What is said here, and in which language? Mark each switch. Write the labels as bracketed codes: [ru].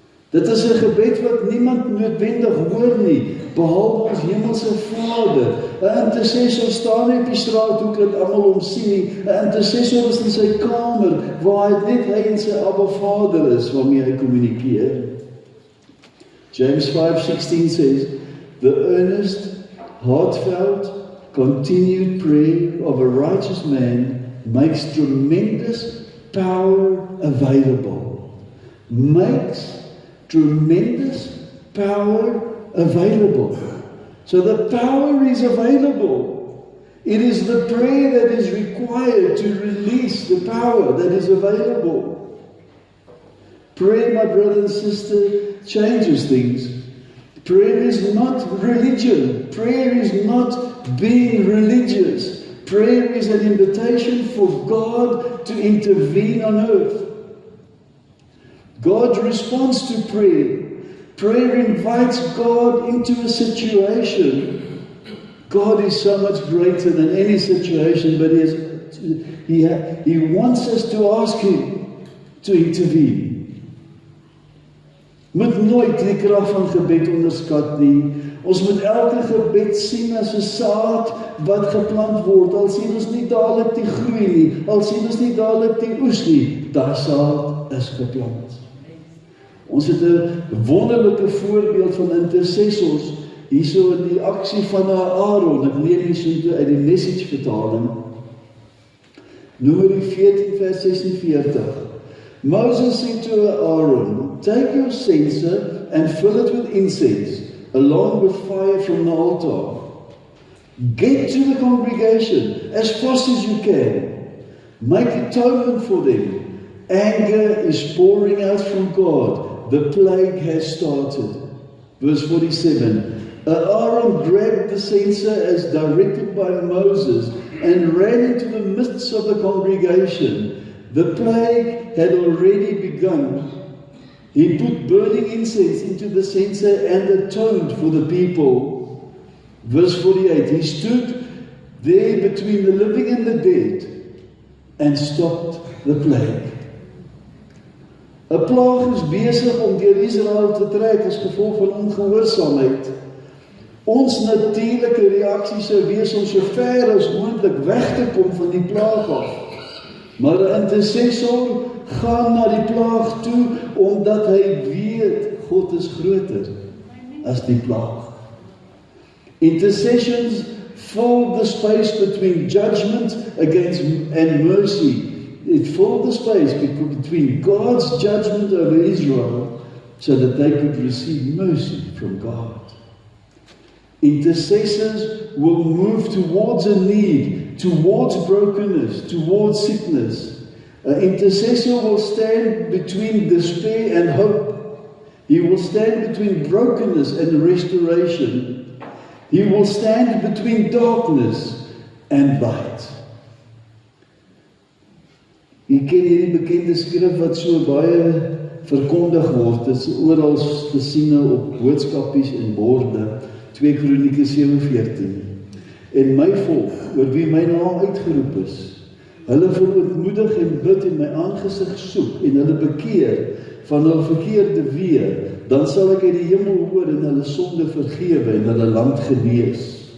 [af] Dit is 'n gebed wat niemand noodwendig hoor nie, behalwe ons hemelse Vader. 'n Intercessor staan nie op die straathoek en almal hom sien nie. 'n Intercessor is in sy kamer, waar net hy en sy Abba Vader is, waarmee hy kommunikeer. [en] James 5:16 says, The earnest, heartfelt, continued prayer of a righteous man makes tremendous power available. Makes tremendous power available. So the power is available. It is the prayer that is required to release the power that is available. Prayer, my brother and sister, changes things. Prayer is not religion. Prayer is not being religious. Prayer is an invitation for God to intervene on earth. God responds to prayer. Prayer invites God into a situation. God is so much greater than any situation, but He wants us to ask Him to intervene. [af] Moet nooit die krag van gebed onderskat nie. Ons moet elke gebed sien as 'n saad wat geplant word. Al sien ons nie dadelik die groei nie, al sien ons nie dadelik die oes nie, daai saad is geplant. Ons het 'n wonderlike voorbeeld van intercessors hierso in die aksie van Aaron. Ek neem hierso uit die Message vertaling. Numeri 14 vers 46. [en] Moses said to Aaron, "Take your censer and fill it with incense, along with fire from the altar. Get to the congregation as fast as you can. Make atonement for them. Anger is pouring out from God. The plague has started." Verse 47. Aaron grabbed the censer as directed by Moses and ran into the midst of the congregation. The plague had already begun. He put burning incense into the censer and atoned for the people. Verse 48, he stood there between the living and the dead and stopped the plague. [af] 'n Plaag is besig om deur Israel te trek as gevolg van ongehoorsaamheid. Ons natuurlike reaksie sou wees om so ver as moontlik weg te kom van die plaag af. Maar 'n intercessor gaan na die plaag toe omdat hy weet God is groter as die plaag. [en] Intercessions fill the space between judgment against and mercy. It filled the space between God's judgment over Israel so that they could receive mercy from God. Intercessors will move towards a need, towards brokenness, towards sickness. An intercessor will stand between despair and hope. He will stand between brokenness and restoration. He will stand between darkness and light. [af] Jy ken hierdie bekende skrif wat so baie verkondig word. Dit is oral te sien op boodskapies en borde. 2 Kronieke 7:14. En my volk, oor wie my naam uitgeroep is, hulle verootmoedig en bid en my aangesig soek en hulle bekeer van hul verkeerde weë, dan sal ek uit die hemel hoor en hulle sonde vergewe en hulle land genees.